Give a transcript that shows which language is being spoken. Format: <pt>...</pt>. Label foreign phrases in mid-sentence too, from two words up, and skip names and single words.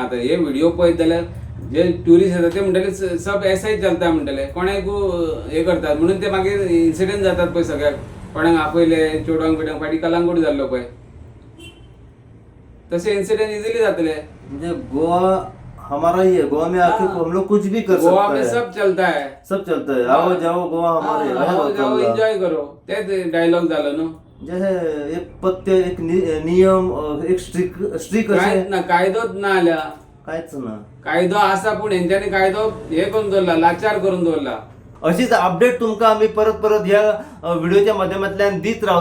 <kok>आतां हे व्हिडिओ पळयत जाल्यार जे ट्युरिस्ट येतात ते म्हणटले</kok> <hi>सब एसआय चलता</hi> <kok>म्हणटले, कोणाक हे करतात म्हणून ते मागीर इन्सिडेंट जातात पळय. सगळ्याक कोणाक आपयले, चेडवांक बिडवांक फाटी कलंगूट जाल्लो पळय, तसे इन्सिडेंट इजिली जातले.</kok> <hi>म्हणजे गोवा हमारा ही है, गोवा में आके हम लोग कुछ भी कर सकते हैं. गोवा में सब चलता है, सब चलता है. आओ जाओ गोवा हमारे, आओ जाओ एन्जॉय करो,</hi> <kok>तेच डायलॉग झालो न्हू. म्हणजे एक पथ्य, एक नियम, एक स्ट्रिक कांयच ना, कायदोच ना आल्या. कांयच ना. कायदो आसा पूण हेंच्यांनी कायदो हे करून दवरला, लाचार करून दवरला. अशीच अपडेट तुमकां आमी परत ह्या व्हिडिओच्या माध्यमांतल्यान दीत रावतले.</kok>